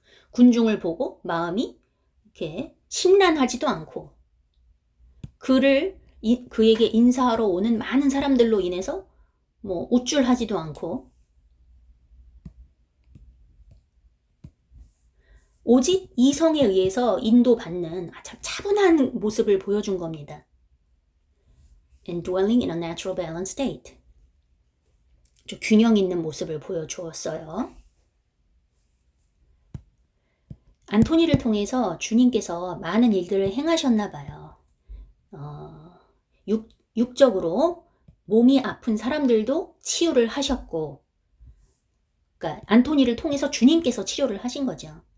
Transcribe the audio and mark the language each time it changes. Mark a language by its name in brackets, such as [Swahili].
[Korean] 군중을 보고 마음이 이렇게 심란하지도 않고 그에게 인사하러 오는 많은 사람들로 인해서 뭐 우쭐하지도 않고 오직 이성에 의해서 인도받는 참 차분한 모습을 보여준 겁니다. [English] And dwelling in a natural balanced state. [Korean] 좀 균형 있는 모습을 보여주었어요. 안토니를 통해서 주님께서 많은 일들을 행하셨나 봐요. 육적으로 몸이 아픈 사람들도 치유를 하셨고, 그러니까 안토니를 통해서 주님께서 치료를 하신 거죠.